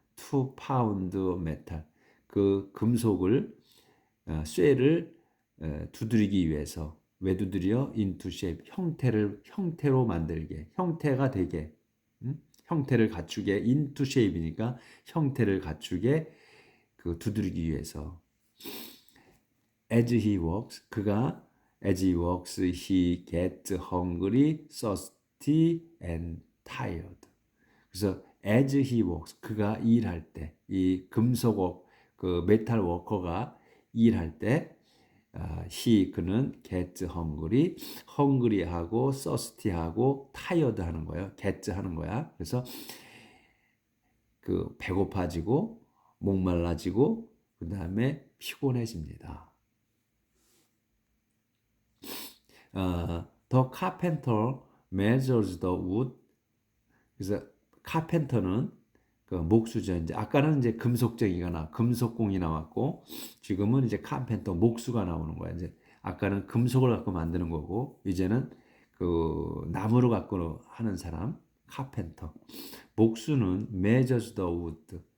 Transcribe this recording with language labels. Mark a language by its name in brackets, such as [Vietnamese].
[English] to pound metal [Korean] 그 금속을 쇠를 두드리기 위해서 왜 두드려? [English] into shape [Korean] 형태로 만들게 형태가 되게 형태를 갖추게 into shape이니까 형태를 갖추게 그 두드리기 위해서 [English] as he walks [Korean] 그가 [English] As he works, he gets hungry, thirsty, and tired. [Korean] 그래서 [English] as he works, [Korean] 그가 일할 때, 이 금속업, 그 메탈 워커가 일할 때, 그는 [English] gets hungry, [Korean] hungry하고 thirsty하고 tired 하는 거예요. gets 하는 거야. 그래서 그 배고파지고 목말라지고 그 다음에 피곤해집니다. [English] The carpenter measures the wood. [Korean] 그래서 카펜터는 그 목수죠. 이제 아까는 이제 금속쟁이가 금속공이 나왔고 지금은 이제 카펜터 목수가 나오는 거야. 이제 아까는 금속을 갖고 만드는 거고 이제는 그 나무를 갖고 하는 사람 카펜터. 목수는 [English] measures the wood.